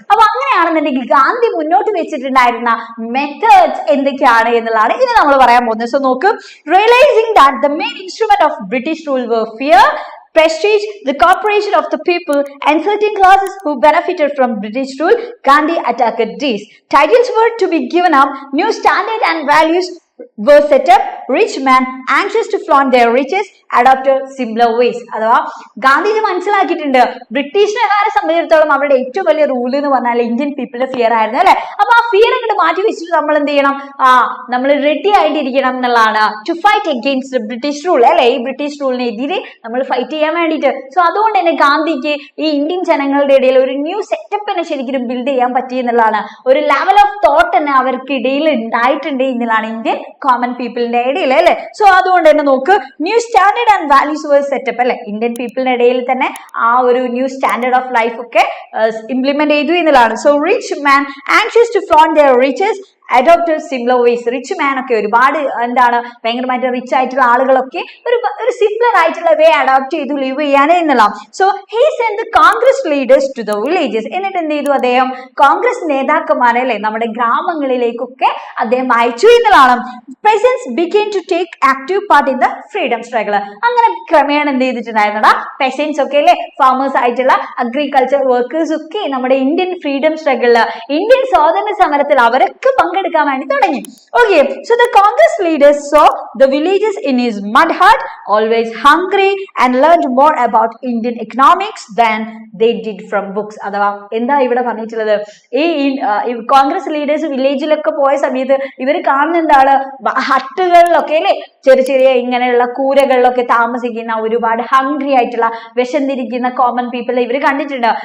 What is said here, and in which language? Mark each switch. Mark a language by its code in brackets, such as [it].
[ml] അപ്പൊ അങ്ങനെയാണെന്നുണ്ടെങ്കിൽ ഗാന്ധി മുന്നോട്ട് വെച്ചിട്ടുണ്ടായിരുന്ന മെത്തേഡ്സ് എന്തൊക്കെയാണ് എന്നുള്ളതാണ് ഇനി നമ്മൾ പറയാൻ പോകുന്നത്. [en] So നോക്ക്, realising that the main instrument of British rule were fear, prestige, the cooperation of the people, and certain classes who benefited from British rule, Gandhi attacked these. Titles were to be given up, new standards and values were set up, rich men anxious to flaunt their riches adopted similar ways. [ml] അഥവാ ഗാന്ധിജി മനസ്സിലാക്കിയിട്ടുണ്ട്, ബ്രിട്ടീഷുകാരെ സംബന്ധിച്ചിടത്തോളം അവരുടെ ഏറ്റവും വലിയ rule എന്ന് പറഞ്ഞാൽ Indian പീപ്പിളിന്റെ fear ആയിരുന്നു അല്ലെ. അപ്പൊ ആ ഫിയർ അങ്ങോട്ട് മാറ്റി വെച്ചിട്ട് നമ്മൾ എന്ത് ചെയ്യണം, നമ്മൾ റെഡി ആയിട്ടിരിക്കണം എന്നുള്ളതാണ്, [en] to fight against British rule [ml] അല്ലെ, ഈ ബ്രിട്ടീഷ് റൂളിനെതിരെ നമ്മൾ ഫൈറ്റ് ചെയ്യാൻ വേണ്ടിയിട്ട്. സോ അതുകൊണ്ട് തന്നെ ഗാന്ധിക്ക് ഈ ഇന്ത്യൻ ജനങ്ങളുടെ ഇടയിൽ ഒരു ന്യൂ സെറ്റപ്പിനെ ശരിക്കും ബിൽഡ് ചെയ്യാൻ പറ്റി എന്നുള്ളതാണ്, ഒരു [en] level of thought [ml] തന്നെ അവർക്കിടയിൽ ഉണ്ടായിട്ടുണ്ട് എന്നുള്ളതാണ് ഇന്ത്യൻ കോമൺ പീപ്പിളിന്റെ ഇടയിൽ അല്ലെ. സോ അതുകൊണ്ട് തന്നെ നോക്ക്, [en] new standard and values were set up [ml] അല്ലെ, ഇന്ത്യൻ പീപ്പിളിന്റെ ഇടയിൽ തന്നെ ആ ഒരു ന്യൂ സ്റ്റാൻഡേർഡ് ഓഫ് ലൈഫ് ഒക്കെ ഇംപ്ലിമെന്റ് ചെയ്തു എന്നുള്ളതാണ്. So [en] Rich man anxious to flaunt their riches adopted simpler ways. [ml] Rich മാൻ ഒക്കെ ഒരുപാട് എന്താണ് ഭയങ്കരമായിട്ട് റിച്ച് ആയിട്ടുള്ള ആളുകളൊക്കെ ഒരു സിംപ്ലർ ആയിട്ടുള്ള വേ അഡോപ്റ്റ് ചെയ്തു ലിവ് ചെയ്യാൻ എന്നുള്ള. [en] So he send the Congress leaders to the villages. [ml] എന്നിട്ട് എന്ത് ചെയ്തു അദ്ദേഹം കോൺഗ്രസ് നേതാക്കന്മാരെ അല്ലെ നമ്മുടെ ഗ്രാമങ്ങളിലേക്കൊക്കെ അദ്ദേഹം അയച്ചു എന്നുള്ളതാണ്. [en] peasants began to take active part in the freedom struggle. [ml] അങ്ങനെ ക്രമേണ എന്ത് ചെയ്തിട്ടുണ്ടായിരുന്നടാ peasants ഒക്കെ അല്ലെ ഫാമേഴ്സ് ആയിട്ടുള്ള അഗ്രികൾച്ചർ വർക്കേഴ്സ് ഒക്കെ നമ്മുടെ ഇന്ത്യൻ ഫ്രീഡം സ്ട്രഗിളില് ഇന്ത്യൻ സ്വാതന്ത്ര്യ സമരത്തിൽ അവരൊക്കെ പങ്കെടുക്കാൻ വേണ്ടി തുടങ്ങി. [en] Okay, so the Congress leaders saw the villages in his mud hut, always hungry, and learned more about Indian economics than they did from books. [ml] അഥവാ എന്താ ഇവിടെ പറഞ്ഞിട്ടുള്ളത്, ഈ കോൺഗ്രസ് ലീഡേഴ്സ് വില്ലേജിലൊക്കെ പോയ സമയത്ത് ഇവർ കാണുന്നുണ്ടാണ് ഹട്ടുകളിലൊക്കെ അല്ലെ ചെറിയ ഇങ്ങനെയുള്ള കൂരകളിലൊക്കെ താമസിക്കുന്ന ഒരുപാട് ഹംഗ്രി ആയിട്ടുള്ള വിശന്നിരിക്കുന്ന കോമൺ പീപ്പിൾ ഇവർ കണ്ടിട്ടുണ്ട്.